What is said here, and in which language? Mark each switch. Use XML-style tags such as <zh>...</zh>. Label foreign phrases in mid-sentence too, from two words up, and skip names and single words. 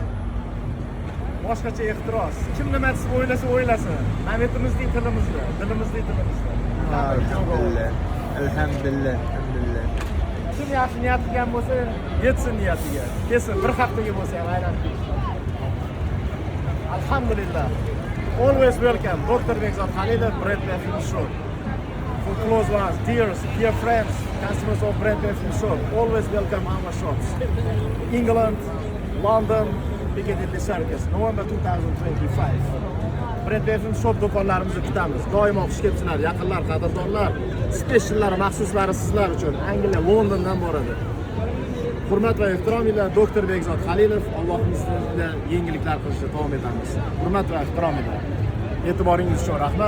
<uz>Boshqacha ehtiros. Kim nima deb o'ylasin. Mamlaketimizning tilimizda, dilimizning tilimizda. Alhamdulillah. Alhamdulillah. Alhamdulillah. Kim yaxshi niyat qilgan bo'lsa, yetsin niyatiga. Kelsin, bir haftaga bo'lsa ham aylanib kelsin. Alhamdulillah.</uz> <en>Always welcome, Dr. Begzod Halilov, Bread Film Show. For close ones, dear friends, customers of Bread Film Show, always welcome our shops. England, London, Piccadilly Circus, November 2025.</en> <uz>Bread Film Shop do'konlarimizni kutamiz. Doimo xush kelibsizlar, yaqinlar, qadrdonlar, speciallar, maxsuslari sizlar uchun Angliya, Londondan boradi. Hurmat va ehtirom bilan Dr. Begzod Halilov, Allohimiz bilan yengilliklar qilishda davom etamiz. Hurmat va ehtirom bilan. E'tiboringiz uchun rahmat.</uz>